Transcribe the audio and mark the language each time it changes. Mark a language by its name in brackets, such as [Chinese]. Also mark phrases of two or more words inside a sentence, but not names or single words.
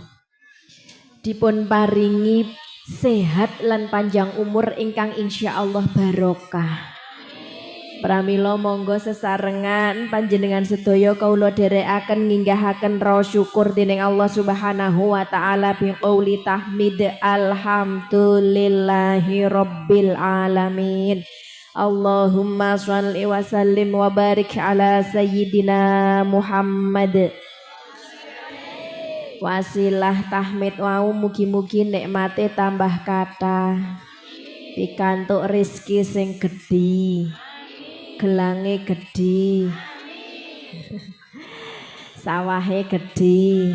[Javanese] Dipun paringi sehat lan panjang umur ingkang insyaallah barokah. Pramila monggo sesarengan panjenengan sedaya kaula dherekaken nginggahaken raos syukur dening Allah [Arabic] سبحانه وتعالى بقول تحميد الحمد لله رب العالمين. اللهم صل وسلم وبارك على سيدنا محمد. [Javanese] Wasilah tahmid wau mugi-mugi nikmate tambah kathah. Pikantuk rezeki sing gedhi. Gelange gedhi. Sawahe gedhi.